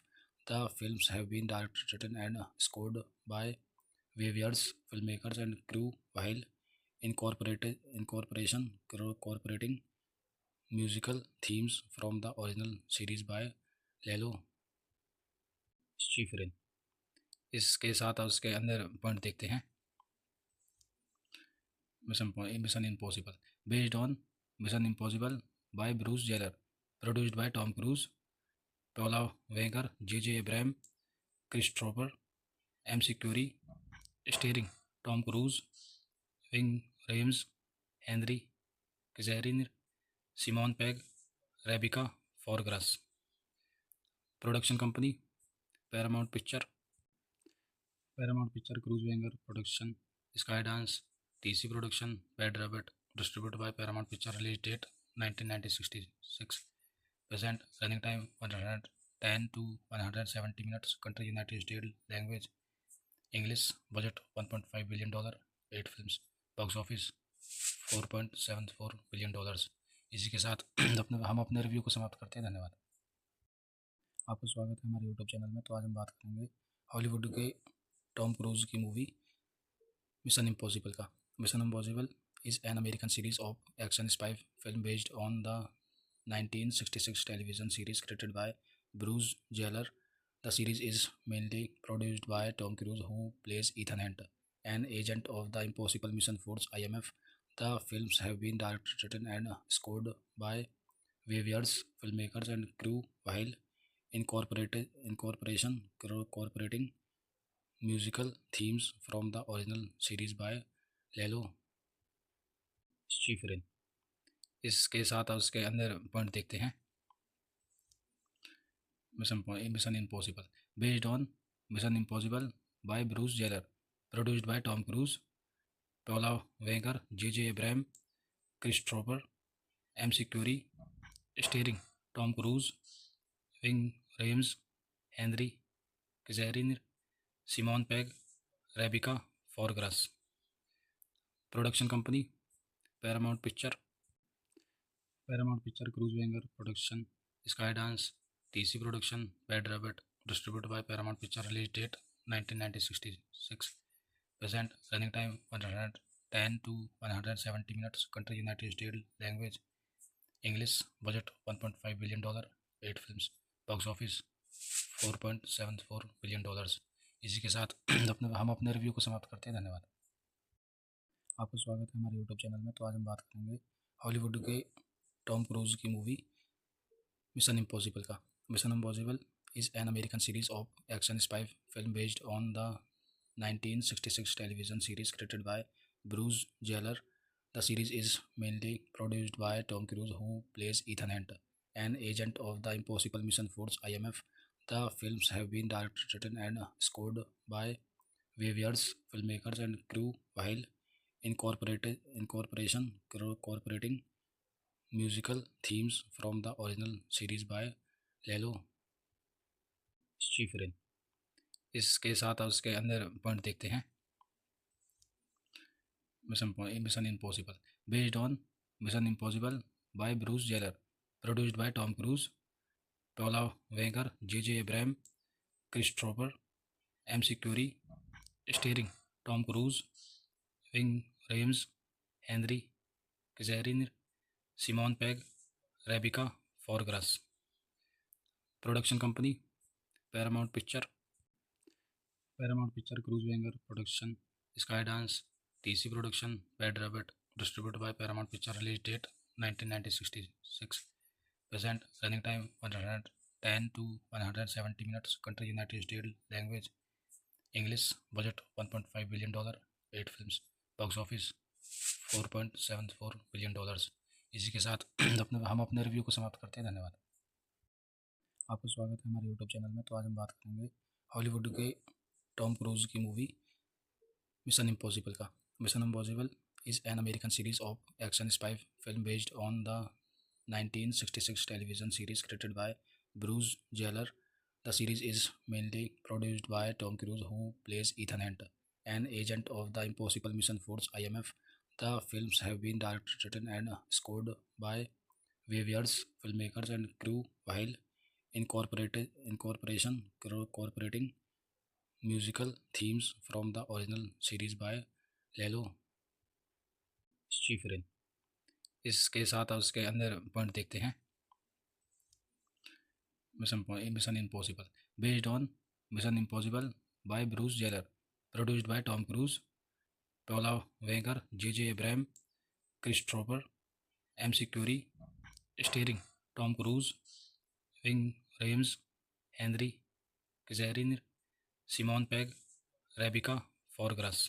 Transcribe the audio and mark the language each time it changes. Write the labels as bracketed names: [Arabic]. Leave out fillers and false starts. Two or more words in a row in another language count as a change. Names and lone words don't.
[English] The films have been directed, written, and scored by various filmmakers and crew, while incorporating musical themes from the original series by Lalo Schifrin. [Hindi] इसके साथ उसके अंदर पॉइंट देखते हैं। [English] Mission Impossible based on Mission Impossible by Bruce Geller, produced by Tom Cruise, Paula Wagner, J Abraham, Christopher M Securi, starring Tom Cruise, Ving Rhames, Henry Kijerin, Simon Pegg, Rebecca Forgrass. Production company Paramount Picture, Cruise Wagner Production, Sky Dance, TC Production, Bad Rabbit, distributed by Paramount Picture, release date 1966, present running time 110 to 170 minutes, country United States, language English, budget $1.5 billion, 8 films, box office $4.74 billion. [Hindi] इसी के साथ हम अपने रिव्यू को समाप्त करते हैं। धन्यवाद। आपका स्वागत है हमारे यूट्यूब चैनल में। तो आज हम बात करेंगे हॉलीवुड के टॉम क्रूज की मूवी मिशन इम्पॉसिबल का। [English] Mission Impossible is an American series of action spy film based on the 1966 television series created by Bruce Geller. The series is mainly produced by Tom Cruise, who plays Ethan Hunt, an agent of the Impossible Mission Force (IMF). The films have been directed, written, and scored by various filmmakers and crew, while incorporating musical themes from the original series by Lalo Schifrin. [Hindi] इसके साथ उसके अंदर पॉइंट देखते हैं। [English] Mission Impossible based on Mission Impossible by Bruce Geller, produced by Tom Cruise, Paula Wagner, J Abraham, Christopher M Securi, starring Tom Cruise, Ving Rhames, Henry Kijerin, Simon Pegg, Rebecca Forgrass. Production company Paramount Picture, Cruise Wagner Production, Sky Dance, TC Production, Bad Rabbit, distributed by Paramount Picture, release date 1966, present running time 110 to 170 minutes, country United States, language English, budget $1.5 billion, 8 films, box office $4.74 billion. [Hindi] इसी के साथ हम अपने रिव्यू को समाप्त करते हैं। धन्यवाद। आपका स्वागत है हमारे यूट्यूब चैनल में। तो आज हम बात करेंगे हॉलीवुड के टॉम क्रूज की मूवी मिशन इम्पॉसिबल का। [English] Mission Impossible is an American series of action spy film based on the 1966 television series created by Bruce Geller. The series is mainly produced by Tom Cruise, who plays Ethan Hunt, an agent of the Impossible Mission Force (IMF). The films have been directed, written, and scored by various filmmakers and crew, while incorporating musical themes from the original series by Lalo Schifrin. [Hindi] इसके साथ उसके अंदर पॉइंट देखते हैं। [English] Mission Impossible based on Mission Impossible by Bruce Geller, produced by Tom Cruise, Paula Wagner, J Abraham, Christopher MC Quarrie, starring Tom Cruise, Ving Rhames Henry Kijerin, Simon Pegg, Rebecca Forgrass. Production company Paramount Picture, Cruise Wagner Production, Sky Dance, TC Production, Bad Rabbit, distributed by Paramount Picture, release date 1966, present running time 110 to 170 minutes, country United States, language English, budget $1.5 billion, 8 films, box office $4.74 billion। [Hindi] इसी के साथ हम अपने रिव्यू को समाप्त करते हैं। धन्यवाद। आपका स्वागत है हमारे यूट्यूब चैनल में। तो आज हम बात करेंगे हॉलीवुड के टॉम क्रूज की मूवी मिशन इम्पॉसिबल का। [English] Mission Impossible is an American series of action spy film based on the 1966 television series created by Bruce Geller. The series is mainly produced by Tom Cruise, who plays Ethan Hunt, an agent of the Impossible Mission Force (IMF). The films have been directed, written, and scored by various filmmakers and crew, while incorporating musical themes from the original series by Lalo Schifrin। [Hindi] इसके साथ उसके अंदर पॉइंट देखते हैं। [English] Mission Impossible based on Mission Impossible by Bruce Geller, produced by Tom Cruise, Paula Wagner, J.J. Abraham, Christopher MC Quarrie, starring Tom Cruise, Ving Rhames Henry Kijerin, Simon Pegg, Rebecca Forgrass.